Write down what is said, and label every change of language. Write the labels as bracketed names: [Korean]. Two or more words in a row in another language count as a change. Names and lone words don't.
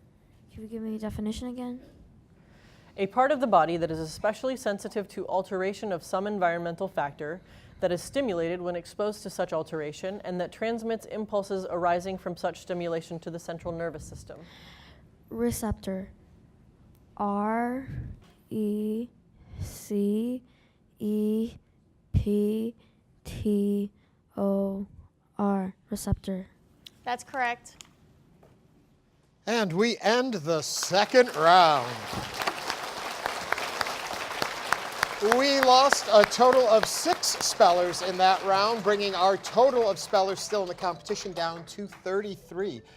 [English] Can you give me a definition again? A part of the body that is especially sensitive to alteration of some environmental factor that is stimulated when exposed to such alteration and that transmits impulses arising from such stimulation to the central nervous system. Receptor. R-E-C-E-P-T-O-R. Receptor. That's correct. And we end the second round. We lost a total of 6 spellers in that round, bringing our total of spellers still in the competition down to 33.